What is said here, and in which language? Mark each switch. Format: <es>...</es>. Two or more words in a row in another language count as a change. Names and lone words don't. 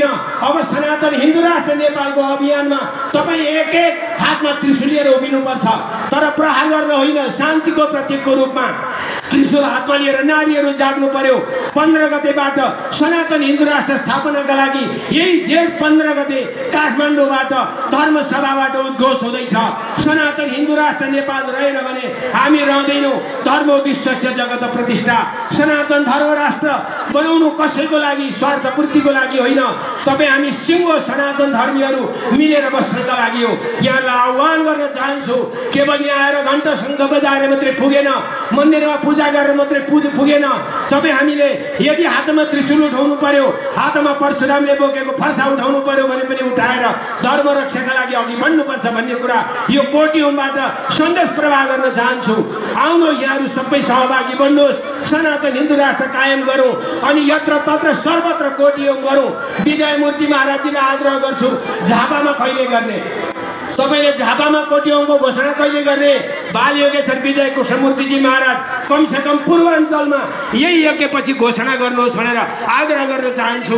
<ne>अब सनातन हिन्दू राष्ट्र नेपालको अभियानमा तपाईँ एक हातमा त्रिशूल लिएर उभिनुपर्छ, तर प्रहार गर्न होइन, शान्तिको प्रतीकको रूपमा त्रिशूल हातमा लिएर नारीहरू जाग्नु पर्यो। 15 गतेबाट सनातन हिन्दू राष्ट्र स्थापनाका लागि यही जेठ 15 गते काठमाडौँबाट धर्मसभाबाट उद्घोष हुँदैछ। सनातन हिन्दू राष्ट्र नेपाल रहेन भने हामी रहँदैनौँ।</ne> <sa>धर्म विश्वस्य जगत प्रतिष्ठा।</sa> <ne>सनातन धर्म राष्ट्र बनाउनु कसैको लागि स्वार्थपूर्तिको लागि होइन, तपाईँ हामी सिंह सनातन धर्मीहरू मिलेर बस्नका लागि हो। यहाँलाई आह्वान गर्न चाहन्छु, केवल यहाँ आएर घण्टा शङ्ख बजाएर मात्रै पुगेन, मन्दिरमा पूजा गरेर मात्रै पुगेन। तपाईँ हामीले यदि हातमा त्रिशूल उठाउनु पर्यो, हातमा परशुरामले बोकेको फर्सा उठाउनु पर्यो भने पनि उठाएर धर्म रक्षाका लागि अघि बढ्नुपर्छ भन्ने कुरा यो कोटी होमबाट सन्देश प्रवाह गर्न चाहन्छु। आउनुहोस्, यहाँहरू सबै सहभागी बन्नुहोस्, सनातन हिन्दू राष्ट्र कायम गरौँ अनि यत्र तत्र सर्वत्र कोटी होम गरौँ। विजय मूर्ति महाराजजीलाई आग्रह गर्छु, झापामा कहिले गर्ने? तपाईँले झापामा कोटी होमको घोषणा कहिले गर्ने? बाल योगेश्वर विजय कृष्णमूर्तिजी महाराज कमसेकम पूर्वाञ्चलमा यही यज्ञपछि घोषणा गर्नुहोस् भनेर आग्रह गर्न चाहन्छु।</ne>